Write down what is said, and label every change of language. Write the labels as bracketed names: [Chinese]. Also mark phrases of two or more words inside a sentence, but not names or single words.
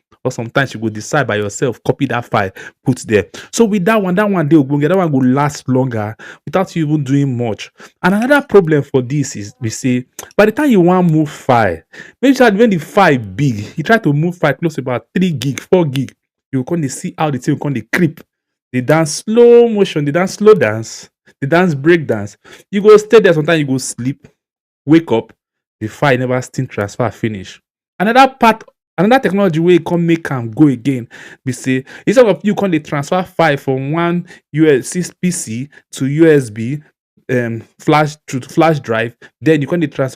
[Nigerian Pidgin] or sometimes you go decide by yourself, copy that file, put there. So with that one dey ogbonge, that one go last longer without you even doing much. And another problem for this is we say by the time you wan move file, maybe sha when the file big, you try to move file close to about 3 gig, 4 gig, you go come dey see how the thing go come dey creep, dey dance slow motion, dey dance slow dance, dey dance break dance. You go stay there, sometimes you go sleep, wake up, the file never still transfer finish. Another technology wey come make am go again be say instead of you come dey transfer file from one USB PC to USB, flash to flash drive, then you come dey transfer.